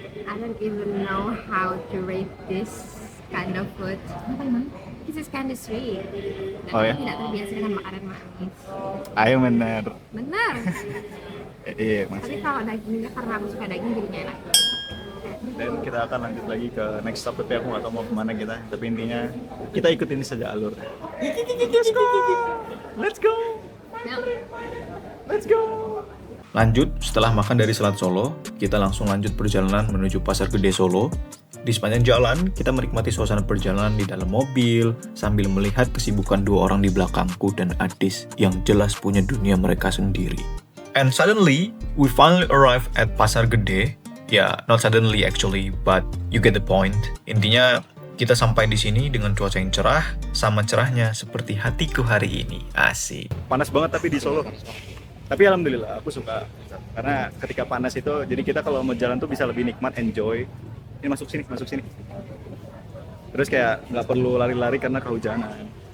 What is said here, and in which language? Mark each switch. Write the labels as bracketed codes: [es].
[en] I don't even know how to rate this kind of food. This is kind of sweet. [id] Dan Oh, ya? aku tidak terbiasa dengan makanan manis. Ayo bener. Benar. Iya, Tapi masih. kalau dagingnya karena aku suka daging jadinya enak. Dan kita akan lanjut lagi ke [en] next stop, [id] tapi aku nggak tahu mau kemana kita. Tapi intinya kita ikutin saja alur. [en] Let's go. [id] Nah, [en] Let's go. [id] Lanjut, setelah makan dari Selat Solo, kita langsung lanjut perjalanan menuju Pasar Gede Solo. Di sepanjang jalan, kita menikmati suasana perjalanan di dalam mobil sambil melihat kesibukan dua orang di belakangku dan Adis yang jelas punya dunia mereka sendiri. [en] And suddenly, we finally arrive at Pasar Gede. Ya, not suddenly actually, but you get the point. [id] Intinya, kita sampai di sini dengan cuaca yang cerah, sama cerahnya seperti hatiku hari ini. Asik. Panas banget tapi di Solo. Tapi alhamdulillah aku suka karena ketika panas itu jadi kita kalau mau jalan tuh bisa lebih nikmat, enjoy. Ini masuk sini, masuk sini. Terus kayak nggak perlu lari-lari karena kehujanan.